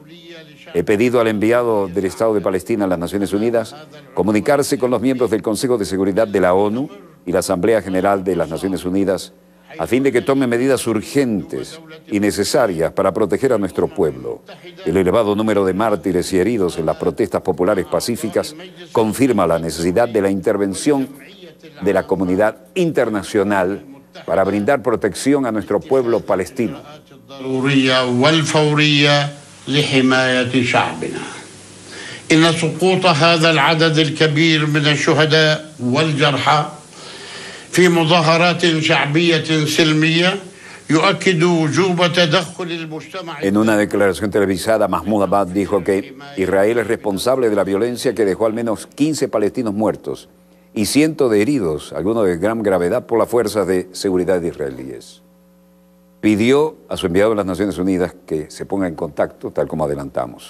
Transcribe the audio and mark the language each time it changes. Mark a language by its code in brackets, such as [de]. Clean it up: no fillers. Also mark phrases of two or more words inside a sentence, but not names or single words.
[es] He pedido al enviado del Estado de Palestina a las Naciones Unidas comunicarse con los miembros del Consejo de Seguridad de la ONU y la Asamblea General de las Naciones Unidas a fin de que tome medidas urgentes y necesarias para proteger a nuestro pueblo. El elevado número de mártires y heridos en las protestas populares pacíficas confirma la necesidad de la intervención de la comunidad internacional para brindar protección a nuestro pueblo palestino. [ar] إن سقوط هذا العدد الكبير من الشهداء والجرحى في مظاهرات شعبية سلمية يؤكد وجوب تدخل المجتمع. [es] En una declaración televisada, Mahmoud Abbas dijo que Israel es responsable de la violencia que dejó al menos 15 palestinos muertos y cientos de heridos, algunos de gran gravedad, por las fuerzas de seguridad israelíes. Pidió a su enviado de las Naciones Unidas que se ponga en contacto, tal como adelantamos.